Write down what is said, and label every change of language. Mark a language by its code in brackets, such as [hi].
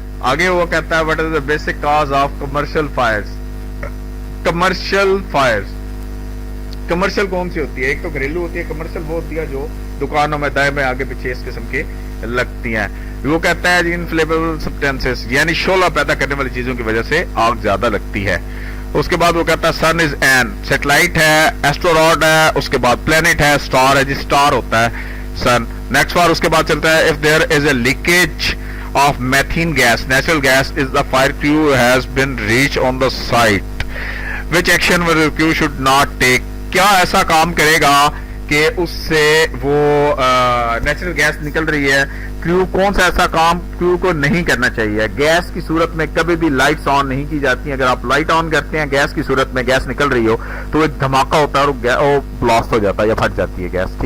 [ur] آگے وہ کہتا ہے [en] What is the basic cause of commercial fires. [ur] Commercial fires, commercial کون سی ہوتی ہے؟ ایک تو گھریلو ہوتی ہے, کمرشل وہ ہوتی ہے جو دکانوں میں دائیں میں آگے پیچھے اس قسم کے لگتی ہیں. وہ کہتا ہے انفلیمیبل سبسٹینسز یعنی شعلہ پیدا کرنے والی چیزوں کی وجہ سے آگ زیادہ لگتی ہے. اس کے بعد وہ کہتا ہے [en] sun is an satellite [ur] ہے, ایسٹروڈ ہے, اس کے بعد پلینٹ ہے, اسٹار ہے جی, اسٹار ہوتا ہے سن. نیکسٹ بار اس کے بعد چلتا ہے [en] If there is a leakage of methane gas, natural gas, is the fire crew has been reached on the site. Which action will the crew should not take? [ur] کیا ایسا کام کرے گا کہ اس سے وہ نیچرل گیس نکل رہی ہے, کریو کون سا ایسا کام کریو کو نہیں کرنا چاہیے؟ گیس کی صورت میں کبھی بھی لائٹس آن نہیں کی جاتی ہیں. اگر آپ لائٹ آن کرتے ہیں گیس کی صورت میں, گیس نکل رہی ہو تو ایک دھماکہ ہوتا ہے اور وہ بلاسٹ ہو جاتا ہے یا پھٹ جاتی ہے گیس.